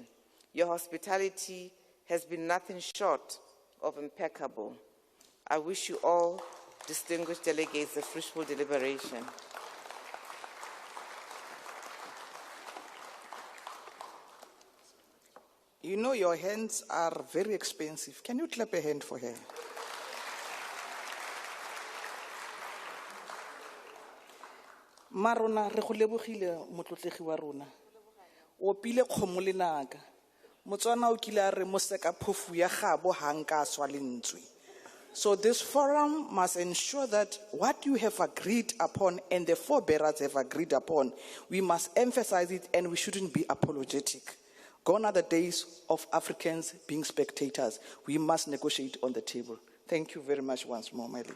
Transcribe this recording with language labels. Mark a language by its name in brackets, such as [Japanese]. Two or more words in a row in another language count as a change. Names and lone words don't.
[English] Your hospitality has been nothing short of impeccable. I wish you all, distinguished delegates, a fruitful deliberation. You know your hands are very expensive. Can you clap a hand for her? [Tswana] Marona re go lebogile motlotlegi wa rona. O pile kgomo le naka. Motswana o kile a re moseka phofu ya gabo hanga swa lentswe. [English] So this forum must ensure that what you have agreed upon and the forebearers have agreed upon, we must emphasize it and we shouldn't be apologetic. Gone are the days of Africans being spectators. We must negotiate on the table. Thank you very much once more, my leader.